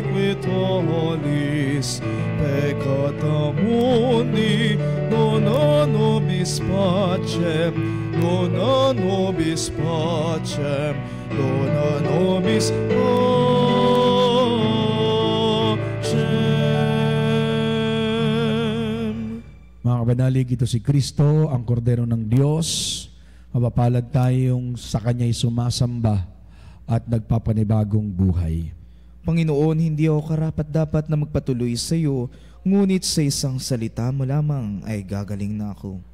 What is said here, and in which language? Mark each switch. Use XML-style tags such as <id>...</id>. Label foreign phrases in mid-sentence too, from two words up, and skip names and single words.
<la>quitolis, peccata mundi, dona nobis pacem, dona nobis pacem, dona nobis pacem.</la> <tl>Mga kabanalig, ito si Kristo, ang kordero ng Diyos. Mapapalad tayong sa Kanya'y sumasamba at nagpapanibagong buhay. Panginoon, hindi ako karapat-dapat na magpatuloy sa iyo, ngunit sa isang salita mo lamang ay gagaling na ako.</tl>